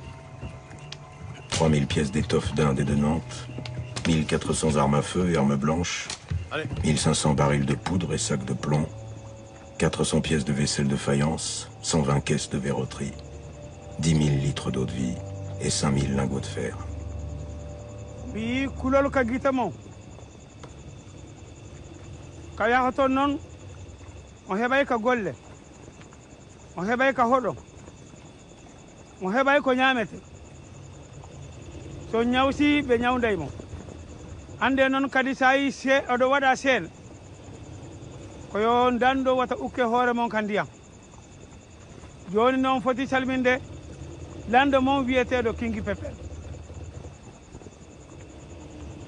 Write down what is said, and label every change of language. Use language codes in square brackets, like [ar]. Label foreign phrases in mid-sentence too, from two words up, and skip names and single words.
[fr] 3000 pièces d'étoffe d'Inde et de Nantes, 1400 armes à feu et armes blanches, 1500 barils de poudre et sacs de plomb, 400 pièces de vaisselle de faïence, 120 caisses de verroterie, 10 000 litres d'eau de vie et 5000 lingots de fer. [ff] on heɓay ka golle on heɓay ka hoɗo on heɓay ko ñamete so ñawsi ɓe ñawdaymo hande noon kadi sa yi oɗo waɗa seeɗa koyo danɗo wata ukke hoore mon ka ndiyam joni noon foti salminde lanɗo mon wiyeteɗo King Pepel